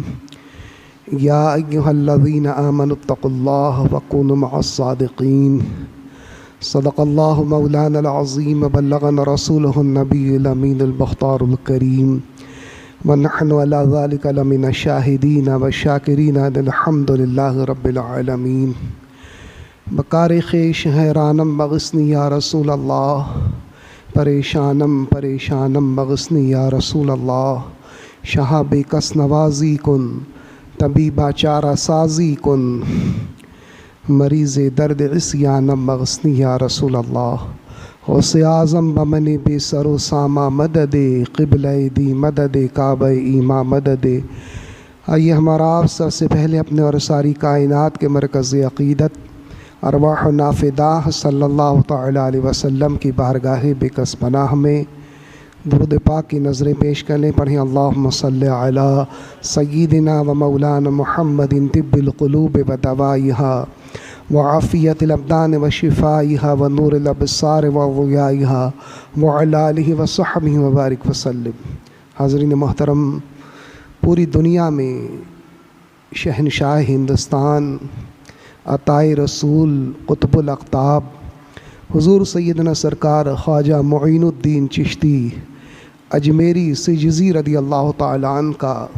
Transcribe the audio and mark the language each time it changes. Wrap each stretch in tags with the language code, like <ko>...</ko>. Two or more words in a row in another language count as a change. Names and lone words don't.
<ar>یا ایہا الذین آمنوا اتقوا اللہ وکونوا مع الصادقین۔ صدق اللہ مولانا العظیم وبلغنا رسولہ النبی الامین المختار الکریم، ونحن علی ذلک لمن الشاہدین والشاکرین الحمد للہ رب العالمین۔</ar> <fa>بکار خویش حیرانم</fa> <ar>مغثنی یا رسول اللہ،</ar> <fa>پریشانم پریشانم</fa> <ar>مغثنی یا رسول اللہ۔</ar> <fa>شہا بے کس نوازی کن، طبیبہ چارہ سازی کن، مریض درد عصیانم</fa> <ar>مغثنی یا رسول اللہ۔</ar> <fa>غوث اعظم بمن بے سر و سامہ مدد، قبلہ دی مدد، کعبہ ایماں مدد۔</fa> <ur>آئیے ہمارا آپ سب سے پہلے اپنے اور ساری کائنات کے مرکز عقیدت ارواح نافدہ</ur> <ar>صلی اللہ تعالیٰ علیہ وسلم</ar> <ur>کی بارگاہ بے کس پناہ میں درود پاک کی نظریں پیش کرنے پڑھیں۔</ur> <ar>اللہم صلی علی سیدنا و مولانا محمد طب القلوب و دوائہا وعافیت الابدان و شفائہا و نور الابصار و ضیائہا وعلی آلہ و صحبہ وبارک وسلم۔</ar> <ur>حاضرین محترم، پوری دنیا میں شہنشاہ ہندوستان، عطائے رسول، قطب الاقطاب حضور سیدنا سرکار خواجہ معین الدین چشتی اجمیری سجزی</ur> <ar>رضی اللہ تعالیٰ عنہ</ar> <ur>کا</ur>